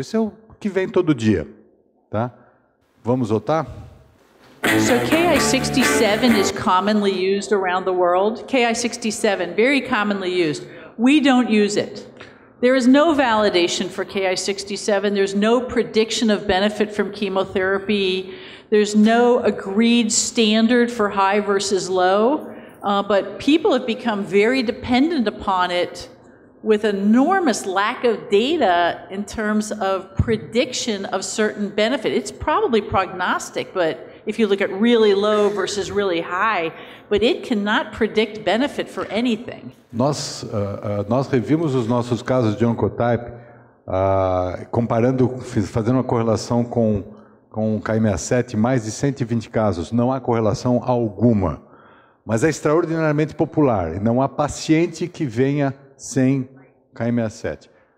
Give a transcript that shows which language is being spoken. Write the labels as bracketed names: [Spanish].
[Portuguese] Isso é o que vem todo dia, tá? Vamos votar? [English] So Ki-67 is commonly used around the world. Ki-67, very commonly used. We don't use it. There is no validation for Ki-67. There's no prediction of benefit from chemotherapy. There's no agreed standard for high versus low. But people have become very dependent upon it with enormous lack of data in terms of prediction of certain benefit. It's probably prognostic, but if you look at really low versus really high, but it cannot predict benefit for anything. [Portuguese] Nós revimos os nossos casos de Oncotype, comparando, fazendo uma correlação com o KI67, mais de 120 casos. Não há correlação alguma, mas é extraordinariamente popular. E não há paciente que venha sem KI67.